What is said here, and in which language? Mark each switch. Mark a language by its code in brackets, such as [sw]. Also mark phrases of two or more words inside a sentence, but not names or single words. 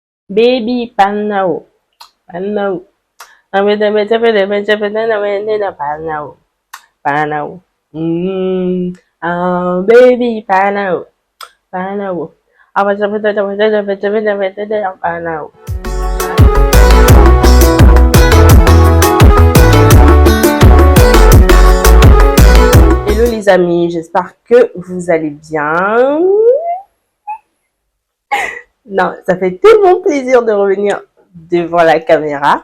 [mg] Baby panao, panao. Panao, panao. Baby panao, panao. Panao. [fr] Hello les amis, j'espère que vous allez bien. Non, ça fait tellement plaisir de revenir devant la caméra.